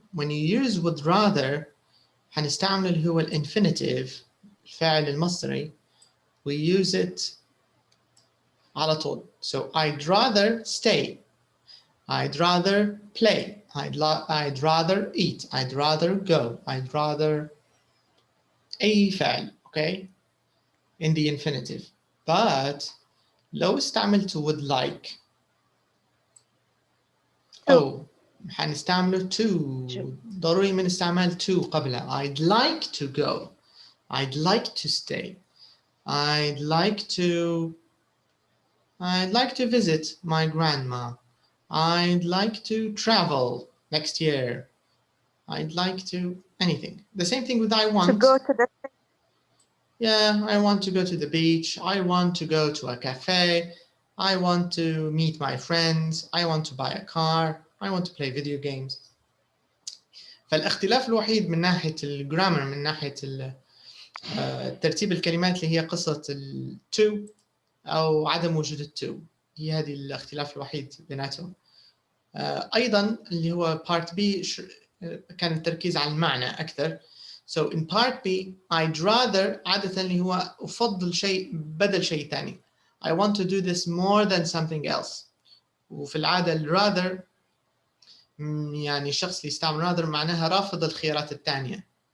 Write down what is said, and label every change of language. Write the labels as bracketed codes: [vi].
[en] when you use would rather [ar] هنستعمل اللي هو الانفينيتيف، الفاعل المصدري. [en] we use it [ar] على طول. [en] so I'd rather stay, I'd rather play, I'd rather eat, I'd rather go, I'd rather [ar] أي فعل. [en] okay in the infinitive. but [ar] لو استعملت [en] would like [ar] أو حنستعمله [en] to. [ar] ضروري من استعمال to قبلها. [en] I'd like to go, I'd like to stay, I'd like to visit my grandma, I'd like to travel next year, I'd like to anything. The same thing with I want. To go to the Yeah, I want to go to the beach, I want to go to a cafe, I want to meet my friends, I want to buy a car, I want to play video games. [ar] فالاختلاف الوحيد من ناحية الجرامر، من ناحية ترتيب الكلمات، اللي هي قصة ال to أو عدم وجود ال to. هي هذه الاختلاف الوحيد بيناتهم. أيضا اللي هو [en] part B [ar] كان التركيز على المعنى أكثر. [en] so in part B I'd rather [ar] عادة اللي هو أفضل شيء بدل شيء ثاني. [en] I want to do this more than something else. [ar] وفي العادة ال rather يعني الشخص اللي يستعمل rather معناها رافض الخيارات الثانية.